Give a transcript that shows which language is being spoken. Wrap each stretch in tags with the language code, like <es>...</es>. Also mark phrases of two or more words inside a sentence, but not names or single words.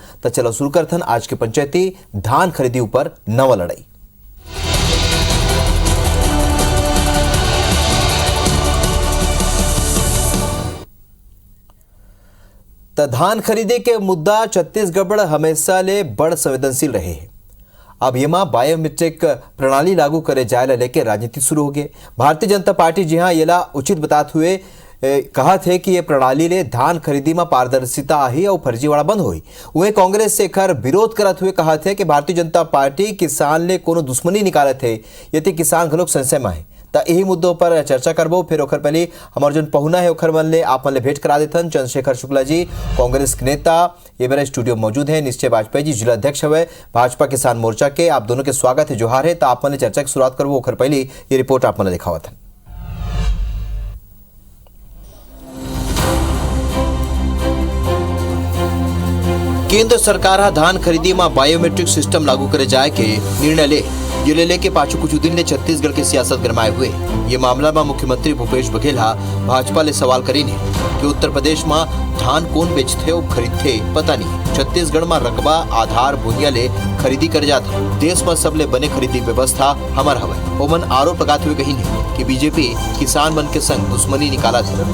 <hne>तो चलो शुरू करथन आज के पंचायती धान खरीदी ऊपर नवा लड़ाई। धान खरीदे के मुद्दा छत्तीसगढ़ हमेशा ले बड़ संवेदनशील रहे हैं। अब यमा बायोमेट्रिक प्रणाली लागू करे जाए लेके राजनीति शुरू हो गए। भारतीय जनता पार्टी जी हाँ येला उचित बताते हुए कहा थे कि ये प्रणाली ले धान खरीदी में पारदर्शिता आही और फर्जीवाड़ा बंद हुई। वही कांग्रेस से खर विरोध करते हुए कहा थे कि भारतीय जनता पार्टी किसान ले कोनो दुश्मनी निकालत है, यदि किसान घलोक संशय में है। तो यही मुद्दों पर चर्चा करबो। फिर ओखर पहले हमार जो पहुना है ओखर मन ले आप मन ले भेंट करा देथन। चंद्रशेखर शुक्ला जी कांग्रेस के नेता ये मेरा स्टूडियो मौजूद है। निश्चय वाजपेयी जी जिला अध्यक्ष हुए भाजपा किसान मोर्चा के। आप दोनों के स्वागत है, जोहार है। तो आप मन ले चर्चा की शुरुआत करबो। ओखर पहले ये रिपोर्ट आप मन ले दिखावत है। केंद्र सरकार धान खरीदी में बायोमेट्रिक सिस्टम लागू करे जाए के निर्णय ले के पाछू कुछ दिन ले छत्तीसगढ़ के सियासत गरमाए हुए। ये मामला में मुख्यमंत्री भूपेश बघेल भाजपा ले सवाल करी ने कि उत्तर प्रदेश में धान कौन बेचते और खरीदते पता नहीं। छत्तीसगढ़ में रकबा आधार भूमिया ले खरीदी कर जाता। देश में सबले बने खरीदी व्यवस्था हमार हवे। ओमन आरोप लगाते हुए कही ने कि बीजेपी किसान मन के संग दुश्मनी निकाला थे।</hne>